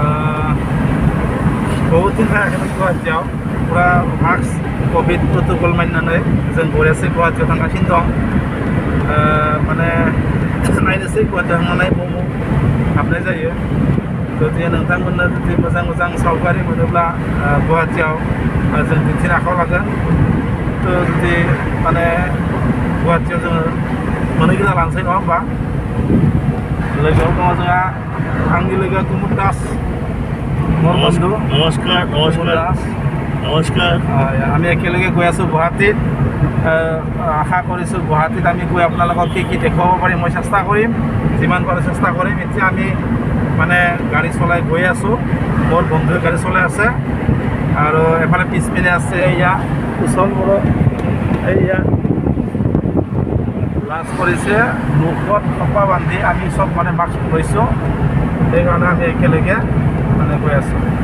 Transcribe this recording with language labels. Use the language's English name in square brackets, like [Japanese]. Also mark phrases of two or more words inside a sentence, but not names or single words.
[Bodo] बहुद दिन थायाखैमोन गुवाहाटीयाव फुरा [English] mask covid protocol [Bodo] मानिनानै जों बरियासै गुवाहाटीयाव थांगासिनो दं माने नायनोसै गुवाहाटीयाव थांनानै बबाव हाबनाय जायो जुदि नोंथांमोननो जुदि मोजां मोजां सावगारि मोनोब्ला गुवाहाटीयाव जों दिन्थिनो आखायाव लागोन जुदि माने गुवाहाटीयाव जोङो मोनहैग्रोना लानोसै नङा होमबा लोगोआव दङ जोंहा आंनि लोगो कुमुद दास [Assamese] নমস্কাৰ আমি একেলগে গৈ আছোঁ গুৱাহাটীত আশা কৰিছোঁ গুৱাহাটীত আমি গৈ আপোনালোকক কি দেখুৱাব পাৰিম মই চেষ্টা কৰিম যিমান পাৰোঁ চেষ্টা কৰিম এতিয়া আমি মানে গাড়ী চলাই গৈ আছোঁ মোৰ বন্ধুৱে গাড়ী চলাই আছে আৰু এফালে পিছপিনে আছে এয়া ওচৰবোৰত এয়া লাঞ্চ কৰিছে মুখত কপা বান্ধি আমি চব মানে মাস্ক লৈছোঁ সেইকাৰণে আমি একেলগে মানে গৈ আছোঁ